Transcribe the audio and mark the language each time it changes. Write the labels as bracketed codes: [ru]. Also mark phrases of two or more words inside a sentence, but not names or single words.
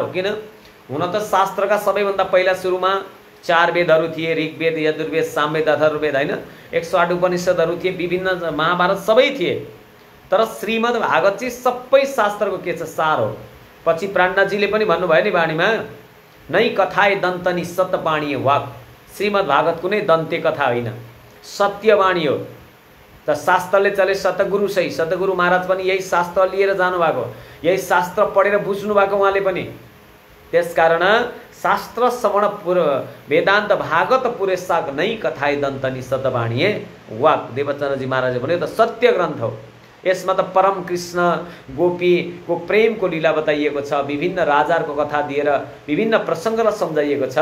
[ne] किन हुन त शास्त्रका सबैभन्दा पहिला सुरुमा 4 वेदहरू थिए, ऋग्वेद, यजुर्वेद, सामवेद, अथर्ववेद होइन, 108 उपनिषदहरू थिए, विभिन्न महाभारत सबै थिए। तर श्रीमद् भागवत चाहिँ सबै शास्त्रको के छ, सार हो। पछि प्राणनाथजीले पनि भन्नुभयो नि वाणीमा, नै कथाए दन्तनी सत्यवाणी वाक। श्रीमद् भागवत कुनै दन्ते कथा होइन, सत्यवाणी हो। त शास्त्रले चले सतगुरु सही, सतगुरु महाराज पनि यही शास्त्र लिएर जानुभएको, यही शास्त्र पढेर बुझ्नु भएको उहाँले पनि। त्यसकारण शास्त्र श्रवण वेदान्त भागवत पुरेसाक नै कथाए दन्तनी सत्यवाणी वाक। देवचन्द्रजी महाराजले भन्यो त सत्य ग्रन्थ हो। यसमा त परम कृष्ण गोपीको प्रेमको लीला बताइएको छ, विभिन्न राजाहरूको कथा दिएर विभिन्न प्रसङ्गलाई सम्झाइएको छ।